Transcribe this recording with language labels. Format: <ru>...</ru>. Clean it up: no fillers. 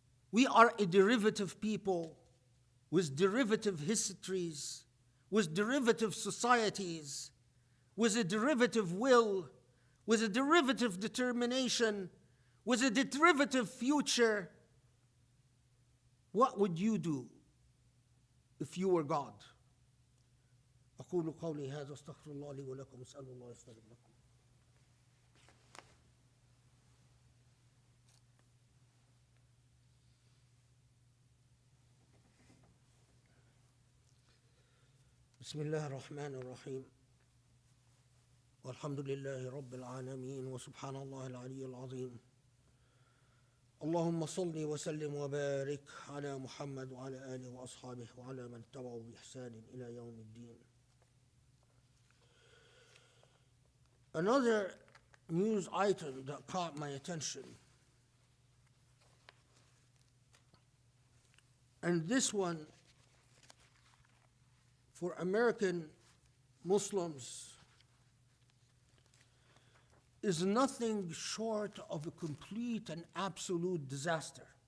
<en>We are a derivative people with derivative histories, with derivative societies, with a derivative will, with a derivative determination, with a derivative future. What would you do if you were God?</en> <ar>أقول قولي هذا استغفر الله لي ولكم أسأل الله يستجب لكم. بسم الله الرحمن الرحيم والحمد لله رب العالمين وسبحان الله العلي العظيم اللهم صل وسلم وبارك على محمد وعلى آله وأصحابه وعلى من تبعه بإحسان إلى يوم الدين.</ar> <en>Another news item that caught my attention, and this one for American Muslims is nothing short of a complete and absolute disaster.</en>